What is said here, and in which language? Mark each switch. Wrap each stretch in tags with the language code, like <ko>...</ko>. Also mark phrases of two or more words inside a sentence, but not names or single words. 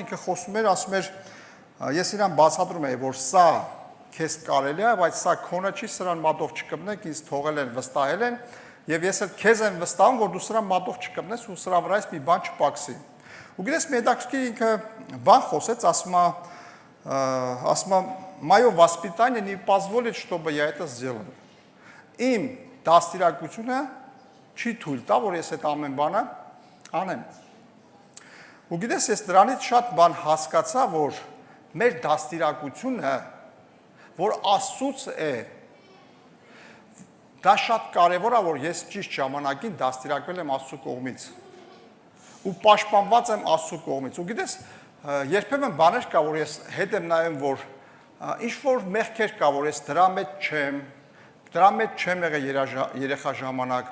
<hy>ինքը խոսում էր, ասում էր, ես իրան բացատրում եի, որ սա քեզ կարելի է, բայց սա քոնը չի, սրան մատով չկպնեք, ինձ թողել են, վստահել են, եւ ես էլ քեզ եմ վստահում, որ դու սրան մատով չկպնես ու սրա վրայից մի բան չպակսի։ Ու գիտես մի հետաքրքիր ինքը բան խոսեց, ասում է,</hy> <ru>«Мое воспитание не позволит, чтобы я это сделал».</ru> <hy>Իմ դաստիարակությունը չի թույլ տա, որ ես այդ ամեն բանը անեմ։ Ու գիտես, ես դրանից շատ բան հասկացա, որ մեր դաստիարակությունը, որ Աստծուց է, դա շատ կարևոր է, որ ես ճիշտ ժամանակին դաստիարակվել եմ Աստծո կողմից ու պաշտպանված եմ Աստծո կողմից։ Ու գիտես, երբեմն բաներ կա, որ ես հետ եմ նայում, որ ինչ որ մեղքեր կա, որ ես դրա մեջ չեմ եղել երեխա ժամանակ,</hy>